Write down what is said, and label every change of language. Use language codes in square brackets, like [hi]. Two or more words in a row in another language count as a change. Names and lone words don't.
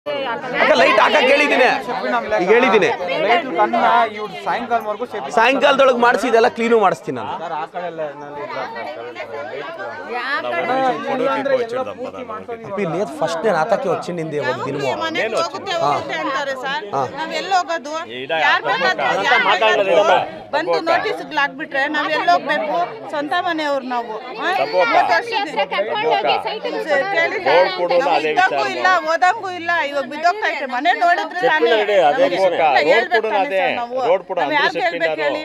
[kn] ಲೈಟ್ ಹಾಕಕ್ ಹೇಳಿದ್ದೀನಿ, ಈಗ ಹೇಳಿದ್ದೀನಿ. ಸಾಯಂಕಾಲದೊಳಗೆ ಮಾಡಿಸಿ ಇದೆಲ್ಲ ಕ್ಲೀನು ಮಾಡಿಸ್ತೀನಿ ನಾನು. [te] ఫస్ట్ నేను ఆతకి వచ్చింది ఒక దినము [kn] ಬಂದು ನೋಟಿಸ್ ಹಾಕ್ಬಿಟ್ರೆ ನಾವ್ ಎಲ್ಲಿ ಹೋಗ್ಬೇಕು? ಸ್ವಂತ ಮನೆಯವ್ರು ನಾವು. ಇದ್ದಕ್ಕೂ ಇಲ್ಲ, ಓದಂಗೂ ಇಲ್ಲ. ಇವಾಗ ಬಿದ್ದೋಗ್ತಾ ಐತೆ ಮನೆ ನೋಡಿದ್ರೆ ಯಾರು ಕೇಳ್ಬೇಕು ಹೇಳಿ?